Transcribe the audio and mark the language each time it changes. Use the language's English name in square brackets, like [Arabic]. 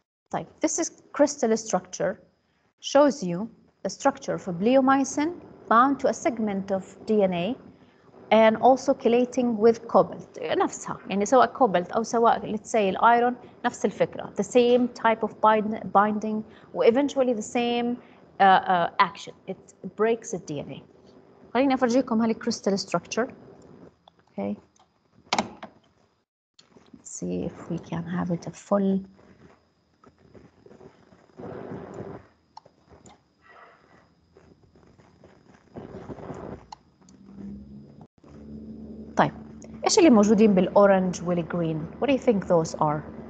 [English] طيب, this is crystal structure, shows you the structure of a bleomycin bound to a segment of DNA and also chelating with cobalt. [Arabic] نفسها يعني سواء [English] cobalt أو سواء let's say iron [Arabic] نفس الفكرة, [English] the same type of binding و eventually the same action. It breaks the DNA. [Arabic] خليني أفرجيكم هالcrystal structure. [English] Okay. Let's see if we can have it a full. [Arabic] طيب ايش اللي موجودين بالاورنج والجرين؟ [English] What do you think those are?